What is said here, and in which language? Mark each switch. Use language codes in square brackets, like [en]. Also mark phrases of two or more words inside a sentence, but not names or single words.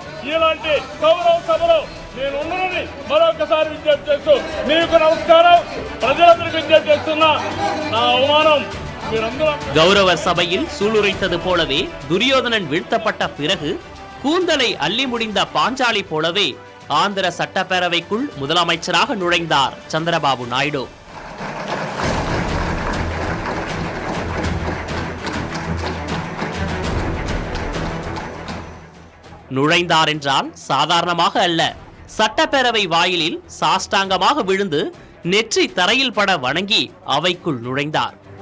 [te] ఇలాంటి గౌరవ సభలో నేను ఉన్నానని మరొకసారి విజ్ఞప్తి చేస్తూ మీకు నమస్కారం. ప్రజలందరికీ విజ్ఞప్తి చేస్తున్నా, నా అవమానం మీరందరూ. [ta] கௌரவ சபையில் சூளுரைத்தது போலவே துரியோதனன் வீழ்த்தப்பட்ட பிறகு கூந்தலை அள்ளி முடிந்த பாஞ்சாலி போலவே ஆந்திர சட்டப்பேரவைக்குள் முதலமைச்சராக நுழைந்தார் சந்திரபாபு நாயுடு. நுழைந்தார் என்றால் சாதாரணமாக அல்ல, சட்டப்பேரவை வாயிலில் சாஷ்டாங்கமாக விழுந்து நெற்றி தரையில் பட வணங்கி அவைக்குள் நுழைந்தார்.